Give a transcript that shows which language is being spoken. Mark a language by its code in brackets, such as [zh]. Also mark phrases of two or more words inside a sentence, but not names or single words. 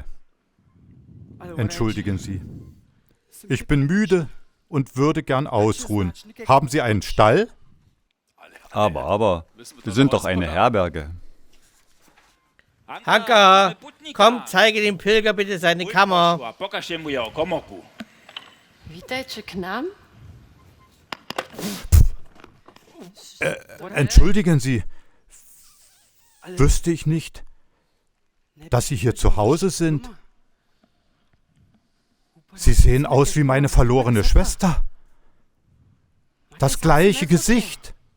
[de] Entschuldigen Sie. Ich bin müde und würde gern ausruhen. Haben Sie einen Stall? Aber, wir sind doch eine Herberge. Hanka, komm, zeige dem Pilger bitte seine Kammer. [pl] Witajcie k nam. [de] Entschuldigen Sie. Wüsste ich nicht, dass Sie hier zu Hause sind? Sie sehen aus wie meine verlorene Schwester. Das gleiche Gesicht.